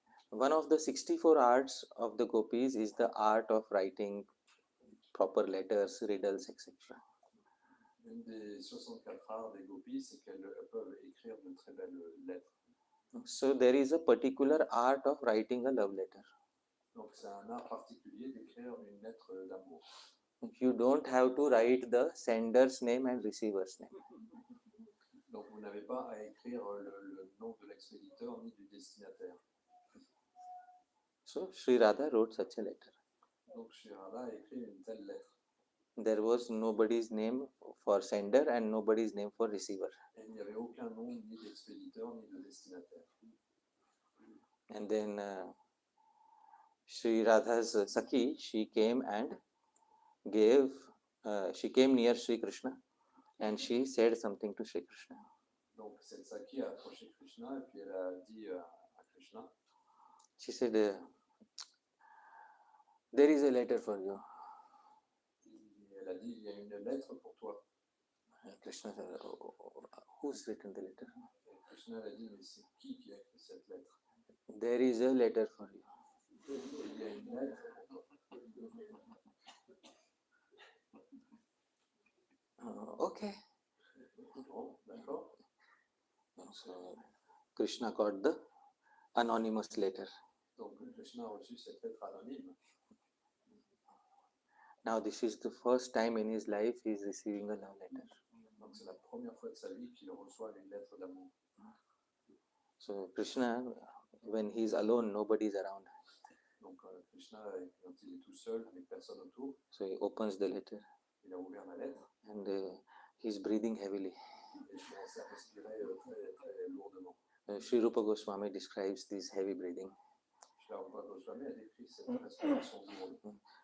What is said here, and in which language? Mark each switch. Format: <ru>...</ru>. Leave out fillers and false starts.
<en>One of the 64 arts of the gopis is the art of writing proper letters, riddles, etc.</en> <fr>Une des 64 arts des gopis, c'est qu'elles peuvent écrire de très belles lettres.</fr> <en>So there is a particular art of writing a love letter.</en> <fr>Donc c'est un art particulier d'écrire une lettre d'amour.</fr> <en>You don't have to write the sender's name and receiver's name.</en> <fr>Donc vous n'avez pas à écrire le nom de l'expéditeur ni du destinataire.</fr> <en>So Sri Radha wrote such a letter.</en> <fr>Donc Sri Radha a écrit une telle lettre.</fr> <en>There was nobody's name for sender and nobody's name for receiver.</en> <fr>Et il n'y avait aucun nom ni d'expéditeur ni de destinataire.</fr> <en>And then Sri Radha's Sakhi, she came and she came near Sri Krishna and she said something to Sri Krishna.</en> <fr>Donc cette Sakhi a approché Krishna et puis elle a dit à Krishna.</fr> <en>She said, there is a letter for you.</en> <fr>Elle a dit, il y a une lettre pour toi.</fr> <en>Krishna said, who's written the letter?</en> <fr>Et Krishna a dit, mais c'est qui a écrit cette lettre?</fr> <en>There is a letter for you.</en> <fr>Il y a une lettre pour toi.</fr> <en>Okay.</en> <fr>Bon, d'accord.</fr> <en>So Krishna got the anonymous letter.</en> <fr>Donc Krishna a reçu cette lettre anonyme.</fr> <en>Now this is the first time in his life he is receiving a love letter.</en> <fr>Donc c'est la première fois de sa vie qu'il reçoit une lettre d'amour.</fr> <en>So Krishna, when he is alone, nobody is around.</en> <fr>Donc Krishna, quand il est tout seul, avec personne autour,</fr> <en>So he opens the letter</en> <fr>il a ouvert la lettre</fr> <en>and he is breathing heavily.</en> <fr>et il commence à respirer très, très lourdement.</fr> <en>Sri Rupa Goswami describes this heavy breathing.</en> <fr>Srila Rupa Goswami a décrit cette respiration lourde.</fr>